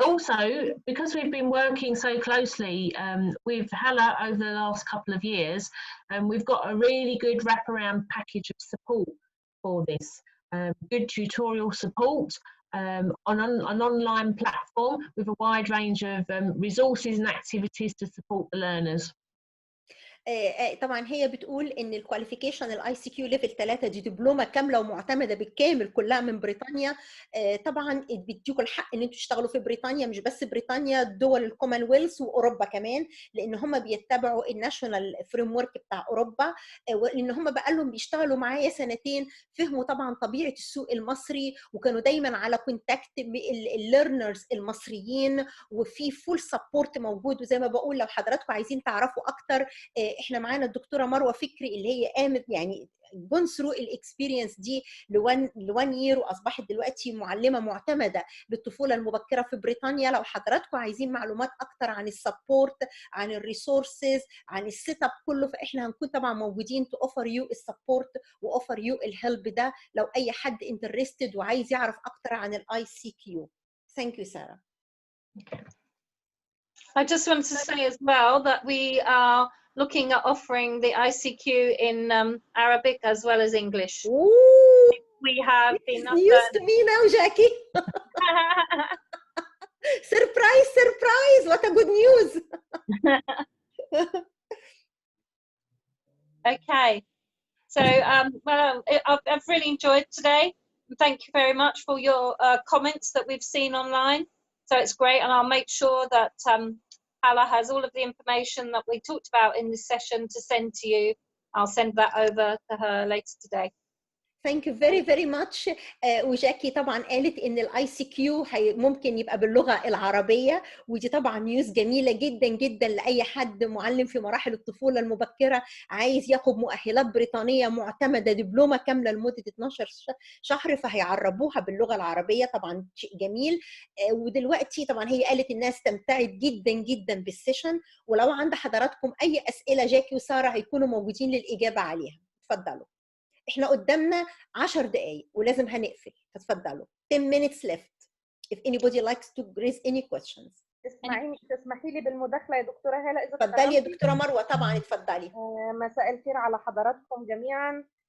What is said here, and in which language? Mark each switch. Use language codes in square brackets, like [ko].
[en] Also, because we've been working so closely with Hala over the last couple of years, we've got a really good wraparound package of support for this. Good tutorial support on an online platform with a wide range of resources and activities to support the learners. [ar] طبعا هي بتقول ان الكواليفيكيشن الاي سي كيو ليفل 3 دي دبلومه كامله ومعتمده بالكامل كلها من بريطانيا. طبعا بيديكوا الحق ان انتوا تشتغلوا في بريطانيا، مش بس بريطانيا، دول الكومنولث واوروبا كمان، لان هم بيتبعوا الناشونال فريم ورك بتاع اوروبا. لان هم بقى لهم بيشتغلوا معايا سنتين، فهموا طبعا طبيعه السوق المصري وكانوا دايما على كونتاكت بالليرنرز المصريين، وفي فول سبورت موجود. وزي ما بقول لو حضراتكم عايزين تعرفوا اكتر، احنا معانا الدكتوره مروه فكري اللي هي قامت يعني [en] gone through الاكسبيرينس [ar] دي [en] لوان يير، [ar] واصبحت دلوقتي معلمه معتمده للطفوله المبكره في بريطانيا. لو حضراتكم عايزين معلومات اكتر عن السبورت، عن الريسورسز، عن السيت اب كله، فاحنا هنكون طبعا موجودين [en] to offer you السبورت واوفر you الهيلب [ar] ده لو اي حد انترستد وعايز يعرف اكتر عن الاي سي كيو. [en] Thank you Sarah. I just wanted to say as well that we are looking at offering the ICQ in Arabic as well as English. Ooh, we have been news to me now, Jackie. Surprise, surprise, what a good news. Okay, so well, I've really enjoyed today. Thank you very much for your comments that we've seen online. So it's great, and I'll make sure that Hala has all of the information that we talked about in this session to send to you. I'll send that over to her later today. Thank you very very much. [ar] وجاكي طبعا قالت ان الاي سي كيو ممكن يبقى باللغه العربيه، ودي طبعا نيوز جميله جدا جدا لاي حد معلم في مراحل الطفوله المبكره عايز ياخد مؤهلات بريطانيه معتمده، دبلومه كامله لمده 12 شهر، فهيعربوها باللغه العربيه، طبعا شيء جميل. ودلوقتي طبعا هي قالت انها استمتعت جدا جدا بالسيشن، ولو عند حضراتكم اي اسئله جاكي وساره هيكونوا موجودين للاجابه عليها. اتفضلوا. احنا قدامنا 10 دقايق ولازم هنقفل، فتفضلوا. [en] 10 minutes left if anybody likes to raise any questions. [ar] تسمحي لي بالمداخله يا دكتوره هاله اذا اتفضلي يا دكتوره مروه. طبعا اتفضلي. مساء الخير على حضراتكم جميعا.